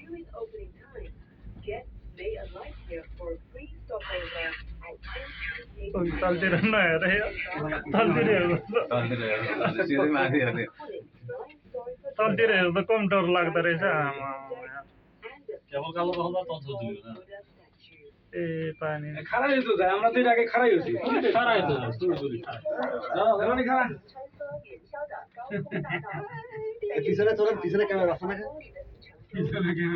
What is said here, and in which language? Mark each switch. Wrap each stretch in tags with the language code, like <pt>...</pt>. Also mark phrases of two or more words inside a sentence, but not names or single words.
<ne>तलतिर नहेर तलतिर हेर्दा कम डर लाग्दो रहेछ आमा ए पानी</ne> <bn>খারাপ হইতো যায় আমরা তো এর আগে খারাপ হইছি খারাপ হইতো না খারাপ পিছনে চলেন পিছনে ক্যামেরা আছে না</bn>